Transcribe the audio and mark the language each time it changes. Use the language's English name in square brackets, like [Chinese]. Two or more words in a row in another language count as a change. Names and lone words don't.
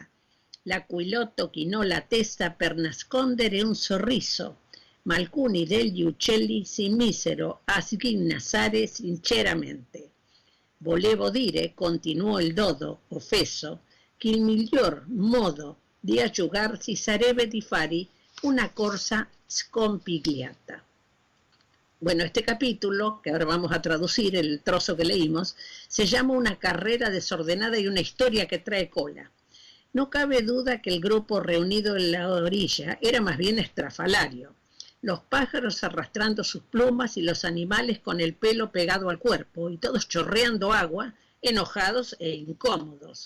[Italian] L'Aquilotto chinò la testa per nascondere un sorriso, ma alcuni degli uccelli si misero a sghignazare sinceramente. «Volevo dire», continuò il dodo, offeso, «che il miglior modo di asciugarsi sarebbe di fare una corsa scompigliata». [Spanish] Bueno, este capítulo, que ahora vamos a traducir el trozo que leímos, se llama Una carrera desordenada y una historia que trae cola. No cabe duda que el grupo reunido en la orilla era más bien estrafalario. los pájaros arrastrando sus plumas y los animales con el pelo pegado al cuerpo, y todos chorreando agua, enojados e incómodos.